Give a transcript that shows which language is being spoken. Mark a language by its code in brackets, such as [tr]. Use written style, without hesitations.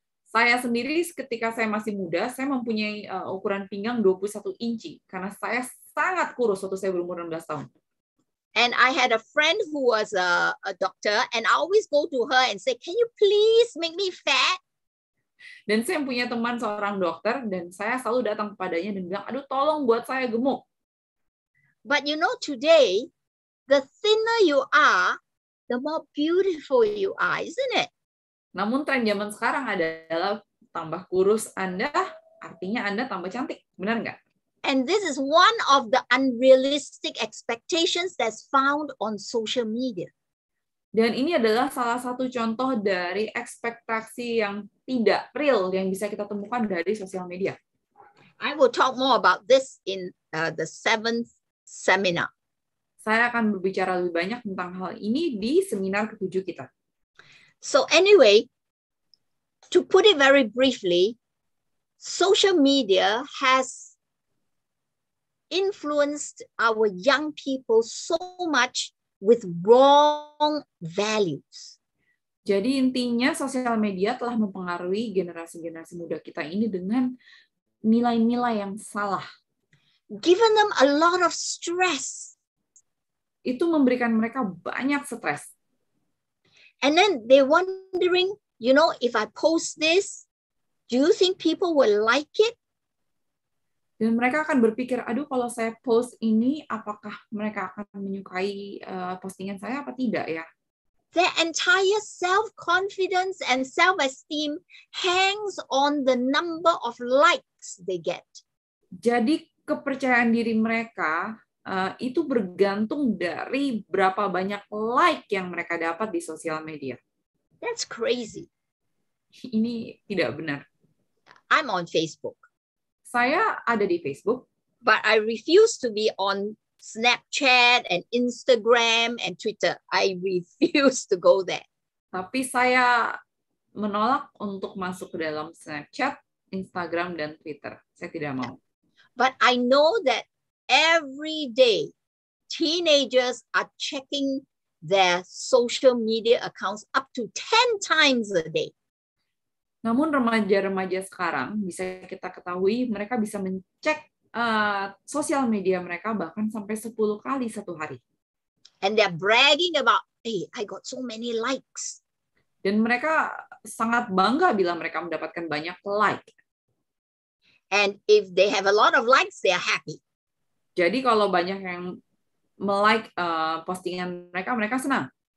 [id] Saya sendiri ketika saya masih muda, saya mempunyai ukuran pinggang 21 inci karena saya sangat kurus waktu saya berumur 16 tahun. [en] And I had a friend who was a doctor, and I always go to her and say, "Can you please make me fat?" [id] Dan saya punya teman seorang dokter, dan saya selalu datang kepadanya dan bilang, aduh tolong buat saya gemuk. [en] But you know, today, the thinner you are, the more beautiful you are, isn't it? [id] Namun tren zaman sekarang adalah tambah kurus Anda, artinya Anda tambah cantik. Benar nggak? [en] And this is one of the unrealistic expectations that's found on social media. [id] Dan ini adalah salah satu contoh dari ekspektasi yang tidak real yang bisa kita temukan dari sosial media. [en] I will talk more about this in the 7th seminar. [id] Saya akan berbicara lebih banyak tentang hal ini di seminar ke-7 kita. [en] So anyway, to put it very briefly, social media has influenced our young people so much with wrong values. [id] Jadi intinya sosial media telah mempengaruhi generasi-generasi muda kita ini dengan nilai-nilai yang salah. [en] Given them a lot of stress. [id] Itu memberikan mereka banyak stres. [en] And then they're wondering, you know, if I post this, do you think people will like it? [id] Dan mereka akan berpikir, aduh kalau saya post ini, apakah mereka akan menyukai postingan saya apa tidak ya? [en] Their entire self-confidence and self-esteem hangs on the number of likes they get. [id] Jadi kepercayaan diri mereka itu bergantung dari berapa banyak like yang mereka dapat di sosial media. [en] That's crazy. [id] Ini tidak benar. [en] I'm on Facebook. [id] Saya ada di Facebook. [en] But I refuse to be on Snapchat and Instagram and Twitter. I refuse to go there. [id] Tapi saya menolak untuk masuk ke dalam Snapchat, Instagram, dan Twitter. Saya tidak mau. [en] But I know that every day, teenagers are checking their social media accounts up to 10 times a day. [id] Namun remaja-remaja sekarang bisa kita ketahui mereka bisa mencek sosial media mereka bahkan sampai 10 kali satu hari. [en] And they're bragging about, hey, I got so many likes. [id] Dan mereka sangat bangga bila mereka mendapatkan banyak like. [en] And if they have a lot of likes, they are happy. [id] Jadi kalau banyak yang like postingan mereka, mereka senang.